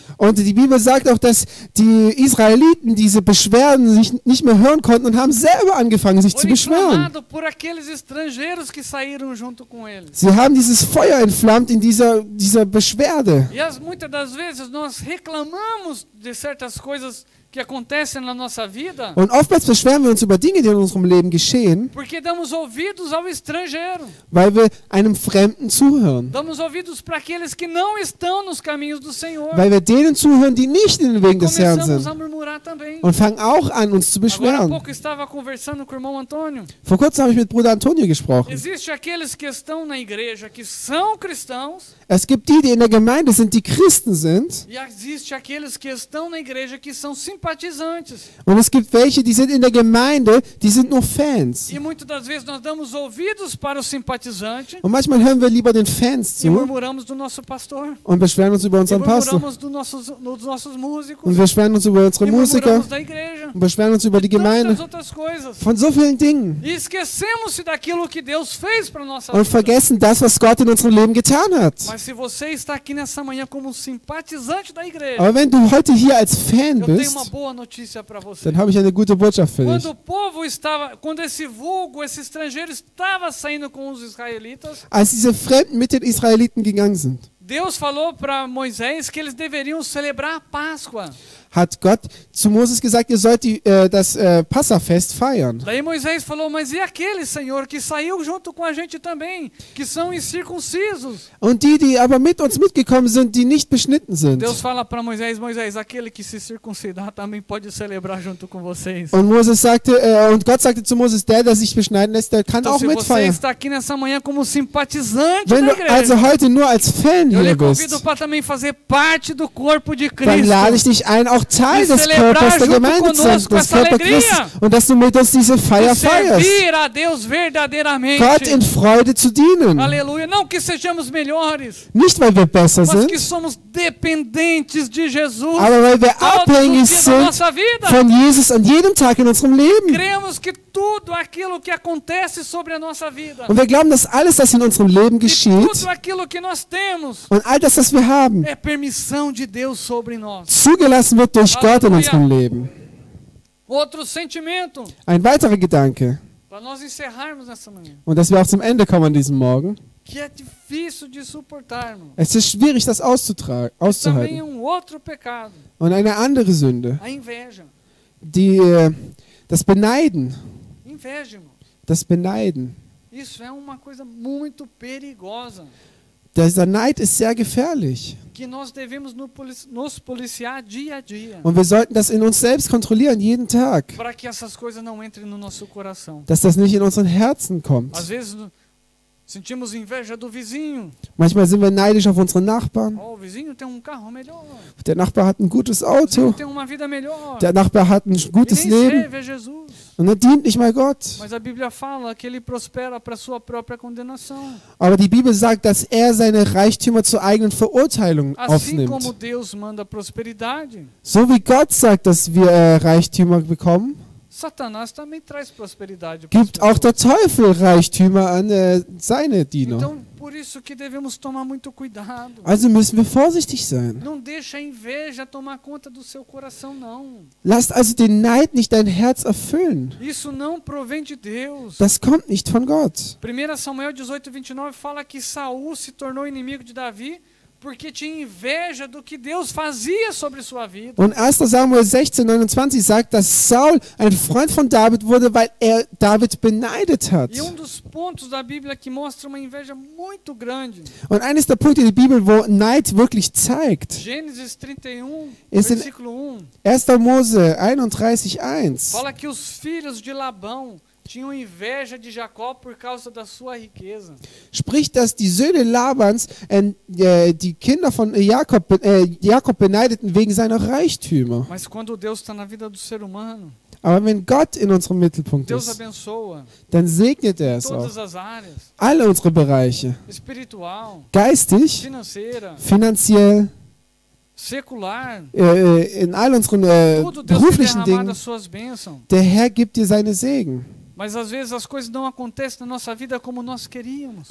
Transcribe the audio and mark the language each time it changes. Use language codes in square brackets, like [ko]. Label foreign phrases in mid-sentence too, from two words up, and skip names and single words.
[de] Und die Bibel sagt auch, dass die Israeliten diese Beschwerden sich nicht mehr hören konnten und haben selber angefangen, sich zu [pt] Foi [de] beschweren. [pt] inflamado por aqueles estrangeiros que saíram junto com eles. [de] Sie haben dieses Feuer entflammt in dieser Beschwerde. [pt] E muitas das vezes nós reclamamos de certas coisas que acontecem na nossa vida [de] Und oftmals beschweren wir uns über Dinge, die in unserem Leben geschehen, [pt] porque damos ouvidos ao estrangeiro. [de] weil wir einem Fremden zuhören. [pt] Damos ouvidos para aqueles que não estão nos caminhos do Senhor. [de] Weil wir denen zuhören, die nicht in den Wegen des Herrn [pt] Começamos a [de] sind. [pt] murmurar também. [de] Und fangen auch an, uns zu [pt] Agora há [de] beschweren. [pt] pouco eu estava conversando com o irmão Antônio. [de] Vor kurzem habe ich mit Bruder Antonio gesprochen. [pt] Existem aqueles que estão na igreja que são cristãos [de] Es gibt die, die in der Gemeinde sind, die Christen sind. [pt] e existe aqueles que estão na igreja que são simpatizantes. [de] Und es gibt welche, die sind in der Gemeinde, die sind nur Fans. [pt] E muitas das vezes nós damos ouvidos para o simpatizante [de] Und manchmal hören wir lieber den Fans [pt] e [de] zu [pt] murmuramos do nosso pastor. [de] und beschweren uns über [pt] E [de] unseren Pastor. [pt] murmuramos dos nossos músicos. [de] Und wir beschweren uns über unsere [pt] E [de] Musiker [pt] murmuramos da igreja. [de] und beschweren uns über die [pt] Tantas [de] Gemeinde. [pt] outras coisas. [de] Von so vielen Dingen. [pt] E esquecemos-se daquilo que Deus fez para nossa [de] Und [pt] vida. [de] vergessen das, was Gott in unserem Leben getan hat. [pt] Mas se você está aqui nessa manhã como um simpatizante da igreja, [de] Aber wenn du heute hier als Fan [pt] eu tenho uma [de] bist, [pt] boa notícia para você. [de] dann habe ich eine gute Botschaft für dich. [pt] Quando o povo estava, quando esse vulgo, esse estrangeiro estava saindo com os israelitas, [de] Als diese Fremden mit den Israeliten gegangen sind, [pt] Deus falou para Moisés que eles deveriam celebrar a Páscoa. [de] hat Gott zu Moses gesagt, ihr sollt das Passafest feiern. [pt] Daí Moisés falou, mas e aquele, Senhor, que saiu junto com a gente também, que são incircuncisos? [de] Und die aber mit uns mitgekommen sind, die nicht beschnitten sind. [pt] Deus fala para Moisés, Moisés, aquele que se circuncidar também pode celebrar junto com vocês. [de] Und und Gott sagte zu Moses, der sich beschneiden lässt, der kann [pt] Então, [de] auch [pt] se você [de] mitfeiern. [pt] está aqui nessa manhã como simpatizante [de] Wenn [pt] da [de] du [pt] igreja, [de] also heute nur als Fan [pt] eu lhe [de] hier [pt] convido [de] bist, [pt] para também fazer parte do corpo de [de] dann lade ich [pt] Cristo. [de] dich ein, auch Teil [pt] E [de] des [pt] celebrar [de] Körpers der [pt] junto [de] Gemeinde zu sein, [pt] conosco [de] des [pt] essa [de] Körper [pt] alegria. [de] Christus. Und dass du mit uns diese Feier [pt] E [de] feierst. [pt] servir a Deus verdadeiramente. [de] Gott in Freude zu dienen. [pt] Aleluia. Não que sejamos melhores, [de] Nicht, weil wir besser [pt] mas que [de] sind, [pt] somos dependentes de Jesus [de] aber weil wir [pt] todos [de] abhängig [pt] os dias da [de] sind [pt] nossa vida. [de] von Jesus an jedem Tag in unserem Leben. [pt] Cremos que tudo aquilo que acontece sobre a nossa vida, [de] Und wir glauben, dass alles, das in unserem Leben [pt] e [de] geschieht [pt] tudo aquilo que nós temos, [de] und all das, was wir haben, [pt] é permissão de Deus sobre nós. [de] zugelassen wird durch Gott in Halleluja. unserem Leben. [pt] Outro sentimento, [de] Ein weiterer Gedanke, [pt] para nós encerrarmos nessa manhã, [de] und dass wir auch zum Ende kommen an diesem Morgen. [pt] que é difícil de suportar, irmão. [de] Es ist schwierig, das [pt] Também é [de] auszuhalten. [pt] outro pecado, [de] Und eine andere Sünde, [pt] a inveja. [de] das Beneiden. [pt] Inveja, irmão. [de] Das Beneiden. [pt] Isso é uma coisa muito perigosa, [de] Dieser Neid ist sehr gefährlich. [pt] que nós devemos nos policiar dia a dia, [de] Und wir sollten das in uns selbst kontrollieren, jeden Tag. [pt] para que essas coisas não entrem no nosso coração. [de] Dass das nicht in unseren Herzen kommt. [pt] Às vezes Sentimos inveja do vizinho. [de] Manchmal sind wir neidisch auf unsere Nachbarn. [pt] Oh, o vizinho tem um carro melhor. [de] Der Nachbar hat ein gutes [pt] O [de] Auto. [pt] vizinho tem uma vida melhor. [de] Der Nachbar hat ein [pt] E [de] gutes [pt] nem [de] Leben. [pt] serve a Jesus. [de] Und er dient nicht mal Gott. [pt] Mas a Bíblia fala que ele prospera para sua própria condenação. [de] Aber die Bibel sagt, dass er seine Reichtümer zur eigenen Verurteilung [pt] Assim como [de] aufnimmt. [pt] Deus manda prosperidade, [de] So wie Gott sagt, dass wir Reichtümer bekommen, [pt] Satanás também traz prosperidade para as [de] gibt auch der Teufel Reichtümer an seine Diener. [pt] Então, por isso que devemos tomar muito cuidado. [de] Also müssen wir vorsichtig sein. [pt] Não deixa a inveja tomar conta do seu coração, não. [de] Lasst also den Neid nicht dein Herz erfüllen. [pt] Isso não provém de Deus. [de] Das kommt nicht von Gott. [pt] 1 Samuel 18:29 fala que Saul se tornou inimigo de Davi porque tinha inveja do que Deus fazia sobre sua vida. [de] Und 1. Samuel 16,29 sagt, dass Saul ein Freund von David wurde, weil er David beneidet hat. [pt] E dos pontos da Bíblia que mostra uma inveja muito grande. [de] Und eines der Punkte der Bibel, wo Neid wirklich zeigt, [pt] Gênesis 31, [de] ist in [pt] versículo 1. [de] 1. Mose 31,1. [pt] Fala que os filhos de Labão tinham inveja de Jacó por causa da sua riqueza. [de] Spricht, dass die Söhne Labans die Kinder von Jakob beneideten wegen seiner Reichtümer. [pt] Mas quando Deus está na vida do ser humano, [de] Aber wenn Gott in unserem Mittelpunkt [pt] Deus [de] ist, [pt] abençoa [de] dann segnet er [pt] em [de] es [pt] todas [de] auch. [pt] as áreas, [de] Alle unsere Bereiche. [pt] espiritual, [de] Geistig, [pt] financeira, [de] finanziell, [pt] secular, [de] in all unseren [pt] tudo Deus tem [de] beruflichen [pt] derramado [de] Dingen. [pt] as suas bênçãos. [de] Der Herr gibt dir seine Segen. [pt] Mas às vezes as coisas não acontecem na nossa vida como nós queríamos.